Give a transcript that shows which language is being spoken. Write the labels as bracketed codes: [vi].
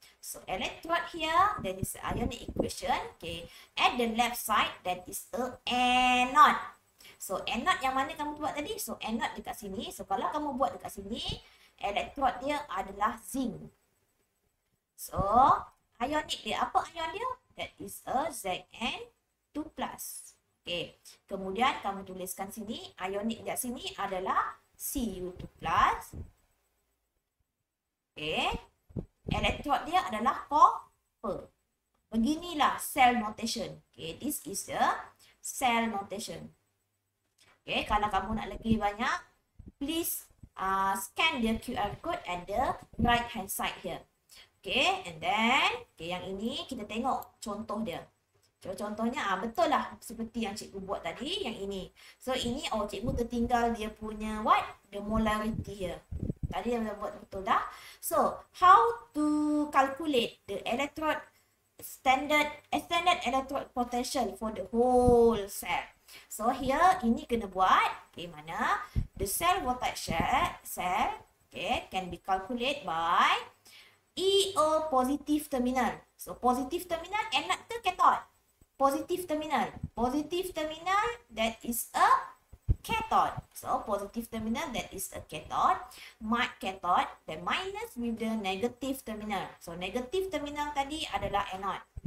[en] So electrode here, that is ionic equation. Okay, at the left side, that is a anode. [ms] So anode yang mana kamu buat tadi? So anode dekat sini. So kalau kamu buat dekat sini, electrode dia adalah zinc. So ionic dia, apa ion dia? [en] That is a Zn2 plus. [ms] Okay, kemudian kamu tuliskan sini, ionic dekat sini adalah Cu2 plus. Okay, electrode dia adalah copper. Beginilah cell notation. [en] Okay, this is the cell notation. Okay, [ms] kalau kamu nak lagi banyak, [en] please scan the QR code at the right hand side here. [ms] Okay, and then yang ini kita tengok contoh dia. Contohnya betul lah seperti yang cikgu buat tadi, yang ini. So ini cikgu tertinggal dia punya what? [en] The molarity here. [ms] Tadi yang buat betul dah. [en] So how to calculate the electrode standard electrode potential for the whole cell? So here [ms] ini kena buat mana [en] the cell voltage cell okay, can be calculated by EO positive terminal. So positive terminal anode ke cathode? Positive terminal. Positive terminal, that is a cathode. So positive terminal, that is a cathode. Cathode, then minus with the negative terminal. [ms] So negative terminal tadi adalah anode.